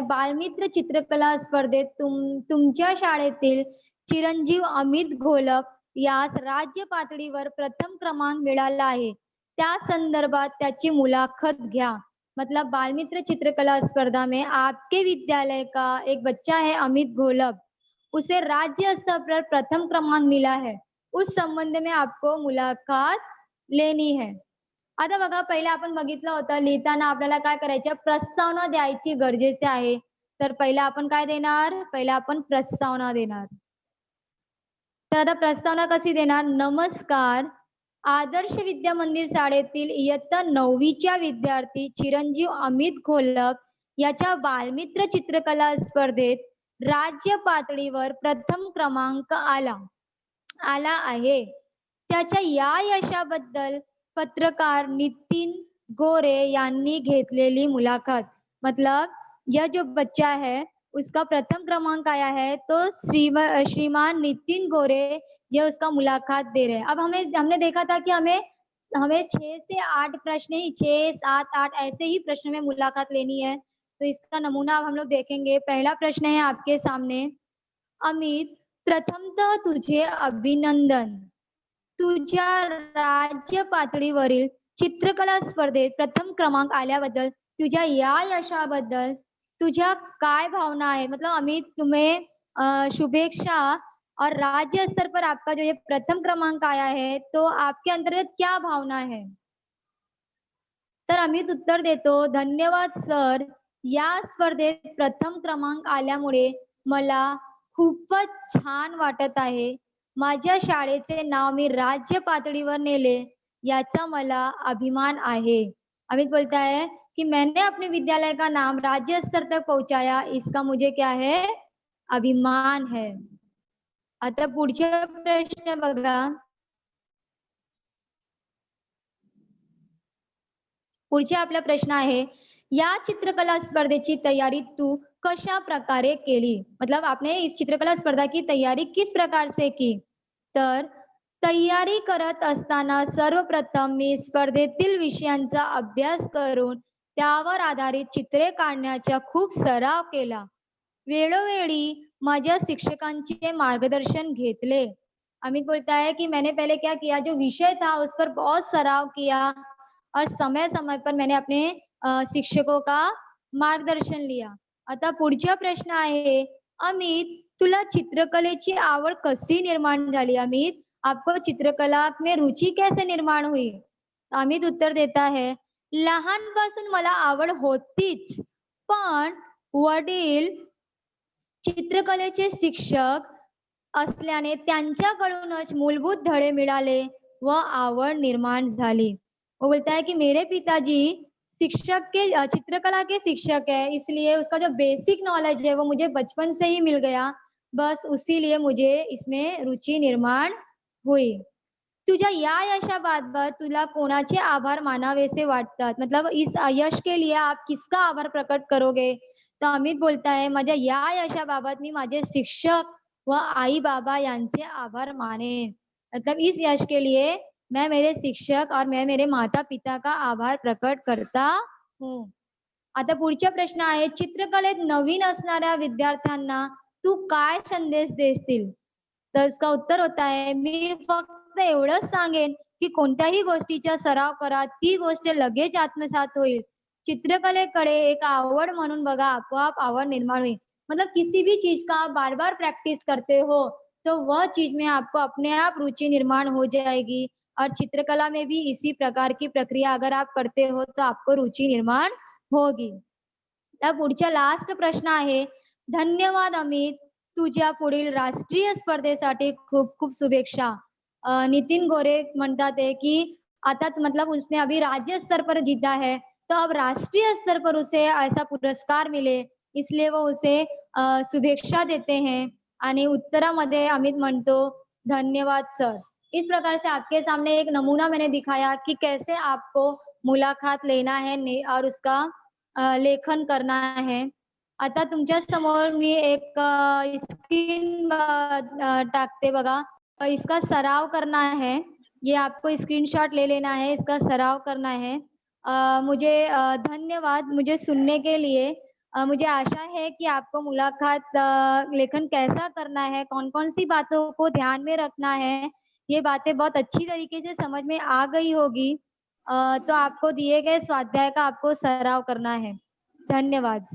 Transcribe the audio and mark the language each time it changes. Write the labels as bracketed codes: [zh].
[mr] बालमित्र चित्रकला स्पर्धेत तुमच्या शाळेतील चिरंजीव अमित घोलप यास राज्य पातळीवर प्रथम क्रमांक मिळाला आहे, त्या संदर्भात त्याची मुलाखत घ्या। [hi] मतलब बालमित्र चित्रकला स्पर्धा में आपके विद्यालय का एक बच्चा है अमित घोलप, उसे राज्य स्तर पर प्रथम क्रमांक मिला है, उस संबंध में आपको मुलाकात लेनी है। [mr] आता बघा, पहिले आपण बघितलं होतं, लिहिताना आपल्याला काय करायचं, प्रस्तावना द्यायची गरजेचे आहे। तर पहिला आपण काय देणार, पहिला आपण प्रस्तावना देणार। तर आता प्रस्तावना कशी देणार, नमस्कार, आदर्श विद्या मंदिर शाळेतील इयत्ता 9वीच्या विद्यार्थी चिरंजीव अमित घोलप याच्या बालमित्र चित्रकला स्पर्धेत राज्य पातळीवर प्रथम क्रमांक आला आहे। त्याच्या या यशाबद्दल पत्रकार नितिन गोरे यांनी घेतलेली मुलाकात। [hi] मतलब यह जो बच्चा है उसका प्रथम क्रमांक आया है, तो श्रीमान नितिन गोरे ये उसका मुलाकात दे रहे हैं। अब हमने देखा था कि हमें हमें 6 से 8 प्रश्न ही 6, 7, 8 ऐसे ही प्रश्न में मुलाकात लेनी है। तो इसका नमूना अब हम लोग देखेंगे। पहला प्रश्न है आपके सामने, अमित, [mr] प्रथमतः तुझे अभिनंदन। तुझ्या राज्य पातळीवरील चित्रकला स्पर्धेत प्रथम क्रमांक आल्याबद्दल तुझ्या या यशाबद्दल तुझ्या काय भावना है? [hi] मतलब अमित तुम्हें शुभेच्छा। और राज्य स्तर पर आपका जो ये प्रथम क्रमांक आया है, तो आपके अंतर्गत क्या भावना है? [mr] तर अमित उत्तर देतो, धन्यवाद सर. या स्पर्धेत प्रथम क्रमांक आल्यामुळे मला खूपच छान वाटत आहे. माझ्या शाळेचे नाव मी राज्य पातळीवर नेले, याचा मला अभिमान आहे. [hi] अमित बोलता है कि मैंने अपने विद्यालय का नाम राज्य स्तर तक पहुंचाया, इसका मुझे क्या है? अभिमान है. [mr] आता पुढचा प्रश्न बघा. पुढचा आपला प्रश्न आहे, या चित्रकला स्पर्धेची तैयारी तू कशा प्रकारे केली? [hi] मतलब आपने इस चित्रकला स्पर्धा की तैयारी किस प्रकार से की? [mr] तर तयारी करत असताना सर्वप्रथम मी स्पर्धेतील विषयांचा अभ्यास करून त्यावर आधारित चित्रे काढण्याचा खूप सराव केला. वेळोवेळी माझ्या शिक्षकांचे मार्गदर्शन घेतले. [hi] अमित बोलता है कि मैंने पहले क्या किया, जो विषय था उस पर बहुत सराव किया और समय समय पर मैंने अपने शिक्षकों का मार्गदर्शन लिया. [mr] आता पुढचा प्रश्न आहे, अमित तुला चित्रकलेची आवड कशी निर्माण झाली? [hi] अमित, आपको चित्रकला में रुचि कैसे निर्माण हुई? अमित उत्तर देता है, [mr] लहानपासून मला आवड होतीच, पण वडील चित्रकलेचे शिक्षक असल्याने त्यांच्याकडूनच मूलभूत धडे मिळाले व आवड निर्माण झाली. [hi] वो बोलता है कि मेरे पिताजी शिक्षक के चित्रकला के शिक्षक है, इसलिए उसका जो बेसिक नॉलेज है वो मुझे बचपन से ही मिल गया. बस उसी लिए मुझे इसमें रुचि निर्माण हुई. [mr] तुझ्या या यशाबाबत तुला कोणाचे आभार मानावेसे वाटतात? [hi] मतलब इस यश के लिए आप किसका आभार प्रकट करोगे? तो अमित बोलता है, [mr] माझ्या या यशाबाबत मी माझे शिक्षक व आई बाबा यांचे आभार मानेन. [hi] मतलब इस यश के लिए मैं मेरे शिक्षक और मैं मेरे माता पिता का आभार प्रकट करता हूँ. [mr] आता पुढचा प्रश्न आहे, चित्रकलेत नवीन असणाऱ्या विद्यार्थ्यांना तू काय संदेश देशील? तर [hi] उसका उत्तर होता है, [mr] मी फक्त एवढंच सांगेन की कोणत्याही गोष्टीचा सराव करा, ती गोष्ट लगेच आत्मसात होईल. चित्रकलेकडे एक आवड म्हणून बघा, आपोआप आवड निर्माण होईल. [hi] मतलब किसी भी चीज का आप बार बार प्रैक्टिस करते हो तो वह चीज में आपको अपने आप रुचि निर्माण हो जाएगी. और चित्रकला में भी इसी प्रकार की प्रक्रिया अगर आप करते हो तो आपको रुचि निर्माण होगी. [mr] तर पुढचा लास्ट प्रश्न आहे, धन्यवाद अमित, तुझ्या पुढील राष्ट्रीय स्पर्धेसाठी खूप खूप शुभेच्छा. [hi] नितिन गोरे [mr] म्हणतात [hi] है कि आता मतलब उसने अभी राज्य स्तर पर जीता है, तो अब राष्ट्रीय स्तर पर उसे ऐसा पुरस्कार मिले, इसलिए वो उसे शुभेच्छा देते हैं. [mr] आणि उत्तरामध्ये अमित म्हणतो, धन्यवाद सर. [hi] इस प्रकार से आपके सामने एक नमूना मैंने दिखाया कि कैसे आपको मुलाकात लेना है और उसका लेखन करना है. [mr] आता तुमच्या समोर मी एक स्क्रीन टाकते बघा. [hi] इसका सराव करना है. ये आपको स्क्रीनशॉट ले लेना है, इसका सराव करना है. मुझे धन्यवाद मुझे सुनने के लिए. मुझे आशा है कि आपको मुलाकात लेखन कैसा करना है, कौन-कौन सी बातों को ध्यान में रखना है, ये बातें बहुत अच्छी तरीके से समझ में आ गई होगी. तो आपको दिए गए स्वाध्याय का आपको सराव करना है. धन्यवाद.